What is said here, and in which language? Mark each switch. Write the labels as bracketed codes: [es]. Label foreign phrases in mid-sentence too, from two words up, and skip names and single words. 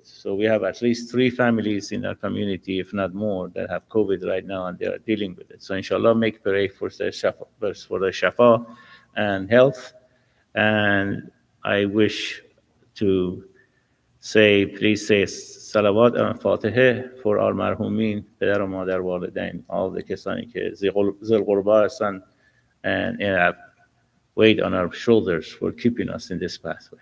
[en] So we have at least 3 families in our community, if not more, that have COVID right now, and they are dealing with it. So inshallah, make pray for the shafa and health. And I wish to please say salawat and fatiha for our marhumin, [fa] پدر و مادر والدین, [en] all the [fa] کسانی که ذوالقربا هستن, [en] and weight on our shoulders for keeping us in this pathway.